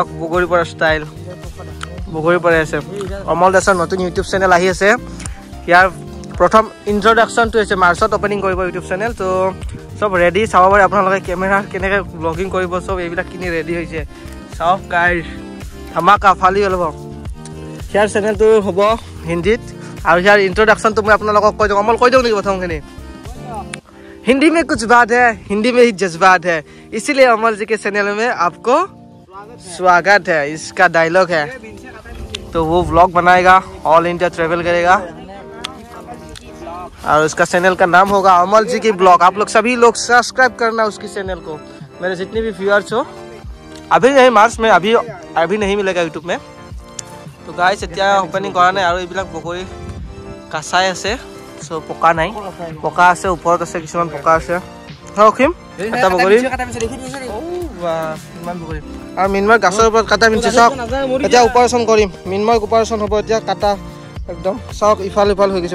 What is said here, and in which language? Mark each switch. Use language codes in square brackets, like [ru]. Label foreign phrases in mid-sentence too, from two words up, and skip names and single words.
[as] বগৰী পৰা ষ্টাইল বগৰী পৰা আছে অমল দাসৰ নতুন [en] YouTube channel [as] আহি আছে ইয়াৰ প্ৰথম ইন্ট্ৰডাকশ্যনটো হৈছে মাৰ্চত অপেনিং কৰিব [en] YouTube channel [as] তো চব ৰেডি চাব পাৰে আপোনালোকে কেমেৰা কেনেকৈ ব্লগিং কৰিব চব এইবিলাক কিনি ৰেডি হৈছে চাওক গাইছ ধামাকা ফালি ল'ব ইয়াৰ চেনেলটো হ'ব হিন্দীত [hi] और यार इंट्रोडक्शन तो मैं अपना लोगों को अमल कोई नहीं बताऊंगा नहीं हिंदी में कुछ बात है हिंदी में ही जज्बात है इसीलिए अमल जी के चैनल में आपको स्वागत है इसका डायलॉग है तो वो व्लॉग बनाएगा [en] all India travel [hi] करेगा और उसका चैनल का नाम होगा अमल जी की ब्लॉग आप लोग सभी लोग सब्सक्राइब करना उसकी चैनल को मेरे जितने भी व्यूअर्स हो अभी नहीं मार्च में अभी नहीं मिलेगा यूट्यूब में तो गाइस [as] এতিয়া ওপেনিং কৰা নাই আৰু এইবিলাক বগৰী কাঁচাই আছে সো পকা নাই পকা আছে ওপৰত আছে কিছুমান পকা আছে হখিম এটা বগৰী ও বাহ ইমান বগৰী আৰু মিনময় গাছৰ ওপৰত কাটা পিনছে চাওক এতিয়া অপাৰেচন কৰিম মিনময় অপাৰেচন হ'ব এতিয়া কাটা একদম চাওক ইফাল ইফাল হৈ গৈছে